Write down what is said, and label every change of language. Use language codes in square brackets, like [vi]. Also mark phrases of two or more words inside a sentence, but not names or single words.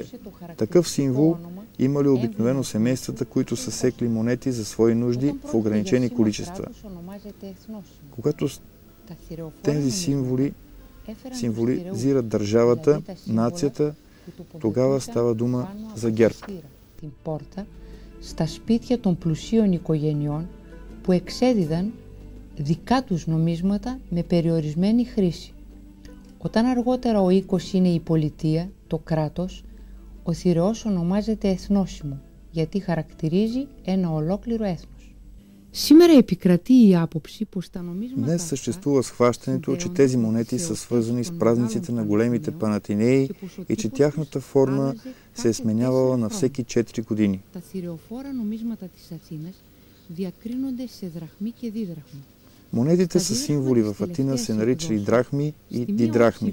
[bg] Такъв символ имали обикновено семействата, които са секли монети за свои нужди в ограничени количества. Когато тези символизират държавата, нацията, тогава става дума за герб. [el] Στα σπίτια των πλουσίων οικογενειών που εξέδιδαν δικά τους νομίσματα με περιορισμένη χρήση. Όταν αργότερα ο οίκος είναι η πολιτεία, το κράτος, ο θηρεός ονομάζεται εθνόσημο, γιατί χαρακτηρίζει ένα ολόκληρο έθνος. [bg] Днес съществува схващането, че тези монети са свързани с празниците на големите панатинеи и че тяхната форма се е сменявала на всеки 4 години. Монетите с символи в Атина се наричали драхми и дидрахми.